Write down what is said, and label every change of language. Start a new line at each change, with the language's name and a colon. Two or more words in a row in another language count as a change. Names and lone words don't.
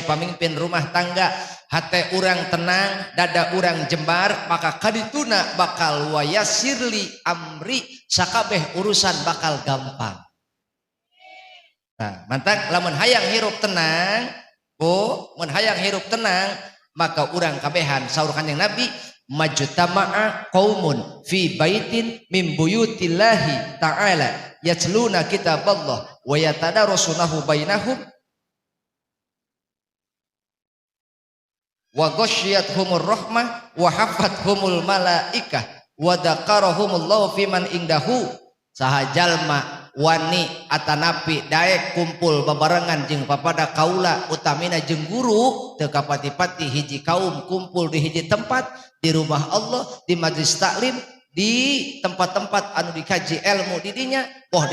Sundanese: pamimpin rumah tangga hate urang tenang dada urang jembar maka kadituna bakal
Arabic: ويسر لي أمري
Sundanese: sakabeh urusan bakal gampang nah mantak lamun hayang hirup tenang mun hayang hirup tenang maka urang kabehan saur kanjing Nabi
Arabic: ما اجتمع قوم في بيت من بيوت الله تعالى يتلون كتاب الله ويتدارسونه بينهم وغشيتهم الرحمة وحفتهم الملائكة وذكرهم الله فيمن عنده
Sundanese: saha jalma wani atanapi daek kumpul babarengan jeung papada kaula utamina jeung guru teu kapati-pati hiji kaum kumpul di hiji tempat di rumah Allah di majlis taklim di tempat-tempat anu dikaji ilmu di dinya boh